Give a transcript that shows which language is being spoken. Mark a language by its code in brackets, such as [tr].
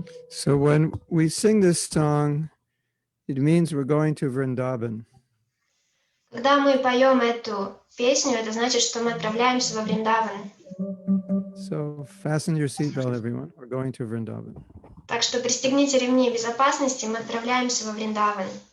[en] So when we sing this song, it means we're going to Vrindavan. [ru] Когда мы поем эту песню, это значит, что мы отправляемся во Вриндаван. [en] So fasten your seatbelt, everyone. We're going to Vrindavan. [ru] Так что пристегните ремни безопасности, мы отправляемся во Вриндаван.